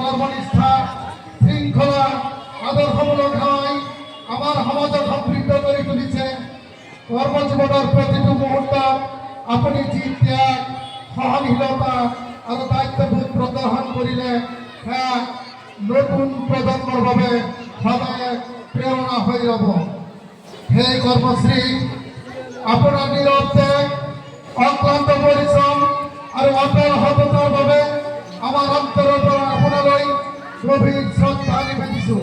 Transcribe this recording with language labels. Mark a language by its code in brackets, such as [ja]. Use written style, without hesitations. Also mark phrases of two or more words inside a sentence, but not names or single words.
[as] নিষ্ঠা শৃঙ্খলা আদর্শমূলক হয় আমার সমাজক সমৃদ্ধ করে তুলিছে। [bn] কর্মজীবনের প্রতিটি মুহূর্ত [as] আপনি যি ত্যাগ সহনশীলতা আৰু দায়িত্ববোধ প্ৰদৰ্শন কৰিলে সেয়া নতুন প্ৰজন্মৰ বাবে সদায় প্ৰেৰণা হৈ ৰ'ব। সেই কৰ্মশ্ৰী আপোনাৰ নীৰৱ ত্যাগ অক্লান্ত পৰিশ্ৰম আৰু অটল সততাৰ বাবে আমাৰ অন্তৰৰ পৰা আপোনালৈ গভীৰ শ্ৰদ্ধা নিবেদিছোঁ।